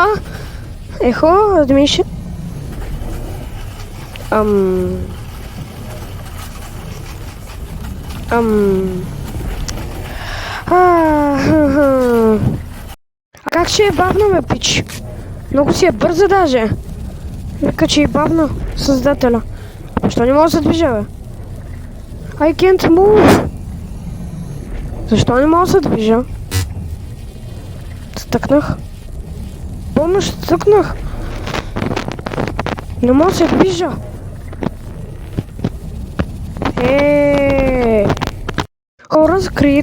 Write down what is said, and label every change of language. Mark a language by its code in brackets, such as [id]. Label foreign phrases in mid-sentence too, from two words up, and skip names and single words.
[bg] Ехо, админ Шейна? Как ще е бавно, бе, пич? Много си е бърза даже. Вика, че е бавно създателя. Защо не мога да се движа, бе? [en] I can't move. [bg] Защо не мога да се движа? Стъкнах. Помощ, стъкнах. Не мога да се движа. Хора, скрит.